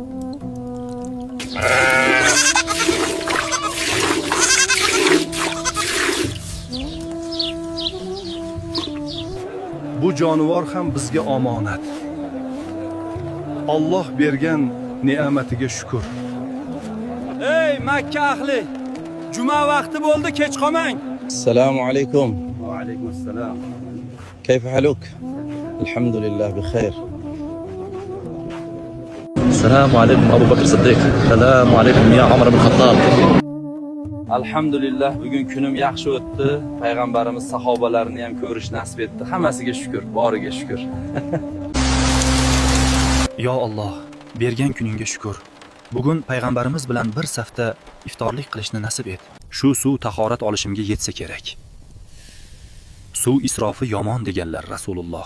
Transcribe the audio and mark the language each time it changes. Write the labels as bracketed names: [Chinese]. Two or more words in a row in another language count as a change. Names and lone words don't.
[Uzbek] Bu jonivor ham bizga omonat. Alloh bergan ne'matiga shukr. Ey Makka ahli, juma vaqti bo'ldi, kech qolmang. [Arabic] السلام عليكم. وعليكم السلام. كيف حالك؟ الحمد لله بخير. السلام عليكم أبو بكر الصديق. السلام عليكم يا عمر بن الخطاب. [Uzbek] Alhamdulillah, bugun kunim yaxshi o'tdi. Payg'ambarimiz sahobalarini ham ko'rish nasib etdi. Hammasiga shukr, boriga shukr. Yo Alloh, bergan kuningga shukr. Bugun payg'ambarimiz bilan bir safda iftorlik qilishni nasib et. Shu suv tahorat olishimga yetsa kerak. Suv isrofi yomon deganlar Rasululloh.